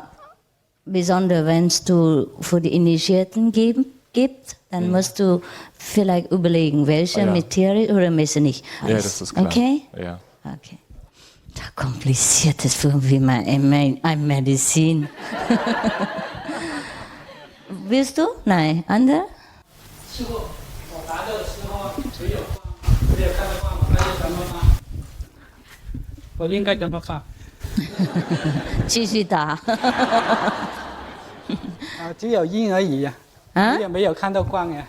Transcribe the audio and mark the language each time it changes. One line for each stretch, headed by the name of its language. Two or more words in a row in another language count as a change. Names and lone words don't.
German: Besonders wenn es du für die Initiierten gibt, dann musst du vielleicht überlegen, welche mit Tiere oder welche nicht. Ja, das ist klar. Okay? Ja. Okay. Da kompliziert ist für mich ein Medizin. Willst du? Nein. Andere?
Chinese: 我应该怎么发？继续打。只有音而已呀。你也没有看到光呀。